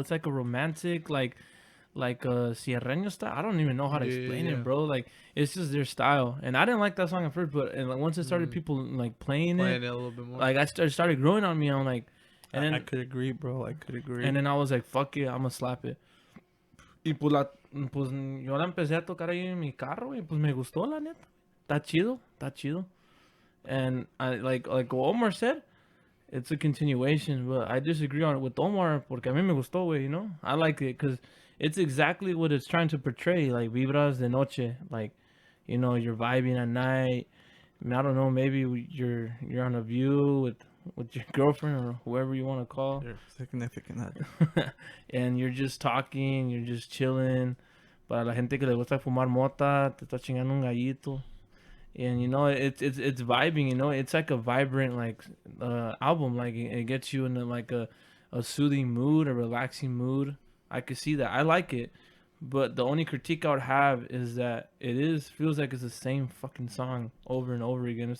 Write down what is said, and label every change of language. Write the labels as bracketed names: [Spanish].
[English] It's like a romantic, like a Sierreño style. I don't even know how to explain it, bro. Like it's just their style, and I didn't like that song at first. But and like, once it started, people like playing it a little bit more. like I started growing on me. I'm like, and then I could agree, bro. I could agree. and then I was like, fuck it, I'm gonna slap it. [Spanish] Y pues, pues yo la empecé a tocar ahí en mi carro y pues me gustó la neta. Está chido, está chido. [English] And I like Omar said, it's a continuation, but I disagree on it with Omar [Spanish] porque a mí me gustó, güey, [English] you know? I like it because it's exactly what it's trying to portray, like Vibras de Noche, like, you know, you're vibing at night. I don't know, maybe you're on a view with your girlfriend or whoever you want to call. Your significant other. And you're just talking, you're just chilling. [Spanish] Para la gente que le gusta fumar mota, te está chingando un gallito. [English] And you know, it's vibing, you know, it's like a vibrant like album. Like it gets you in like a soothing mood, a relaxing mood. I could see that. I like it. But the only critique I would have is that it feels like it's the same fucking song over and over again.